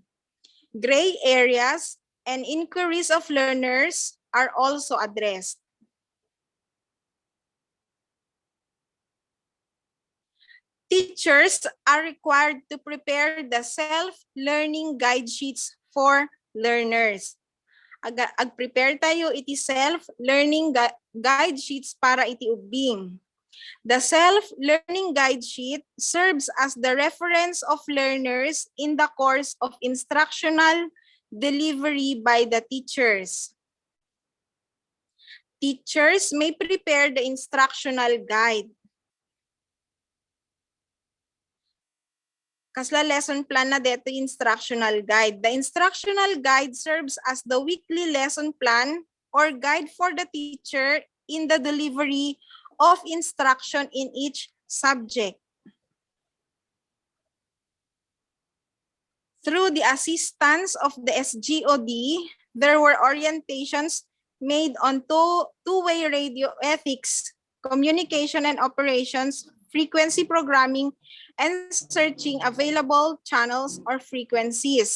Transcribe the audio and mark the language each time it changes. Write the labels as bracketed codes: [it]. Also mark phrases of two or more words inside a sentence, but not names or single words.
[en] Gray areas and inquiries of learners are also addressed. Teachers are required to prepare the self-learning guide sheets for learners. [ilo] Ag-prepare tayo iti [en] self-learning guide sheets [ilo] para iti ubing. [en] The self-learning guide sheet serves as the reference of learners in the course of instructional delivery by the teachers. Teachers may prepare the instructional guide. [ilo] kasla [en] lesson plan [ilo] na dito [en] instructional guide. The instructional guide serves as the weekly lesson plan or guide for the teacher in the delivery of instruction in each subject. Through the assistance of the SGOD, there were orientations made on two-way radio ethics, communication and operations, frequency programming, and searching available channels or frequencies.